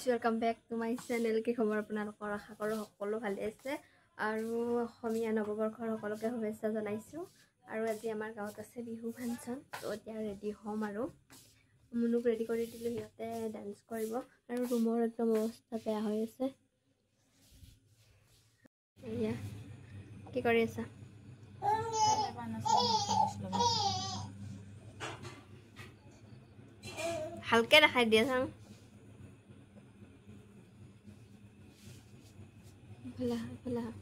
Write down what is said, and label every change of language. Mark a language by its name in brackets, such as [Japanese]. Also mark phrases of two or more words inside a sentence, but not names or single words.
[English] welcome back to my channel [Assamese] की खबर আপোনালোকৰ আশা কৰো সকলো ভালে আছে আৰু অসমীয়া নৱবৰ্ষৰ সকলোকে শুভেচ্ছা জনাইছো আৰু আজি আমাৰ গাঁৱত আছে বিহু ফাংচন তো এতিয়া ৰেডি হ'ম আৰু মুনুক ৰেডি কৰি দিলো হিতে ডান্স কৰিব আৰু ৰুমৰ একদম অৱস্থা বেয়া হৈ আছে এয়া কি কৰি আছা হালকে দেখাই দিয়া চাং [Hindi] भला भला